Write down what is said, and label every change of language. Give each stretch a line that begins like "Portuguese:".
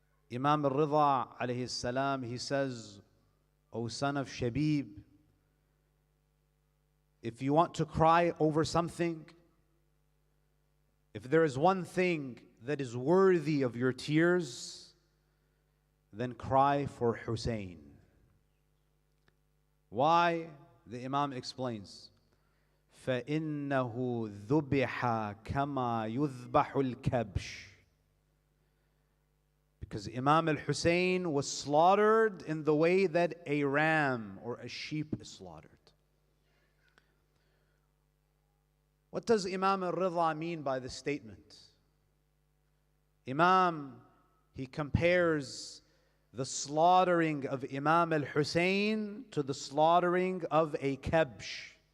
English: Imam al-Ridha alayhi salam, he says, O son of Shabib, if you want to cry over something, if there is one thing that is worthy of your tears, then cry for Hussein. Why? The Imam explains,
Arabic: فَإِنَّهُ ذُبِحَ كَمَا يُذْبَحُ الْكَبْشِ.
English: Because Imam al-Hussein was slaughtered in the way that a ram or a sheep is slaughtered. What does Imam al-Ridha mean by this statement? Imam, he compares the slaughtering of Imam al-Hussein to the slaughtering of a kabsh.